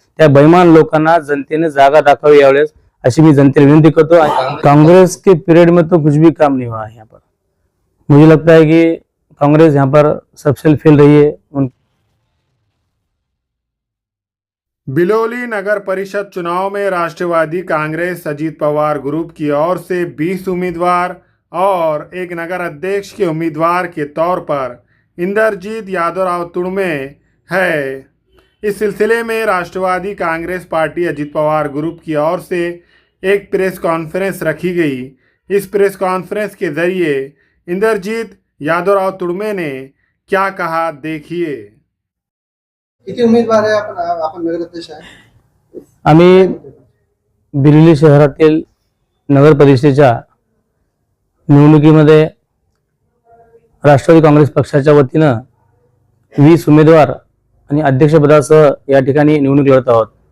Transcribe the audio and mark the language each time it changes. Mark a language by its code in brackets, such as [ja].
[mr] त्या बेईमान लोकांना जनतेने जागा दाखवावी यावेळेस [hi] ऐसी भी जनता विनती करता हूं। कांग्रेस के पीरियड में तो कुछ भी काम नहीं हुआ है यहाँ पर। मुझे लगता है कि कांग्रेस यहाँ पर सबसे फेल रही है। बिलोली नगर परिषद चुनाव में राष्ट्रवादी कांग्रेस अजीत पवार ग्रुप की ओर से 20 उम्मीदवार और एक नगर अध्यक्ष के उम्मीदवार के तौर पर इंद्रजीत यादवराव तुड़मे है। इस सिलसिले में राष्ट्रवादी कांग्रेस पार्टी अजीत पवार ग्रुप की ओर से एक प्रेस कॉन्फ्रेंस रखी गई। इस प्रेस कॉन्फ्रेंस के जरिए इंद्रजीत यादवराव तुड़मे ने क्या कहा, देखिए। [mr] किती उमेदवार आहे? आपण नगराध्यक्ष आहे। आम्ही बिलोली शहरातील नगर परिषदेच्या निवडणुकीमध्ये राष्ट्रवादी काँग्रेस पक्षाच्या वतीनं 20 उमेदवार आणि अध्यक्षपदासह या ठिकाणी निवडणूक लढत आहोत।